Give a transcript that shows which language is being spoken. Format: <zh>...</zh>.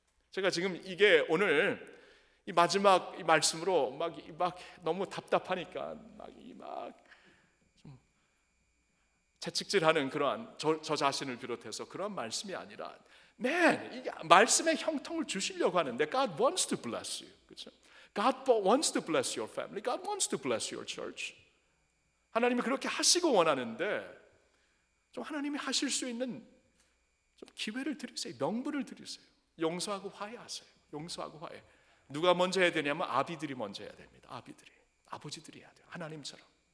<ko>제가 지금 이게 오늘 이 마지막 이 말씀으로 막 너무 답답하니까 좀 채찍질하는 그러한 저 자신을 비롯해서 그런 말씀이 아니라, 이게 말씀의 형통을 주시려고 하는데</ko> <en>God wants to bless you,</en> <ko>그렇죠?</ko> <en>God wants to bless your family. God wants to bless your church.</en> <ko>하나님이 그렇게 하시고 원하는데 좀 하나님이 하실 수 있는 좀 기회를 드리세요. 명분을 드리세요. 용서하고 화해하세요. 용서하고 화해. 누가 먼저 해야 되냐면 아비들이 먼저 해야 됩니다. 아버지들이 해야 돼요. 하나님처럼.</ko>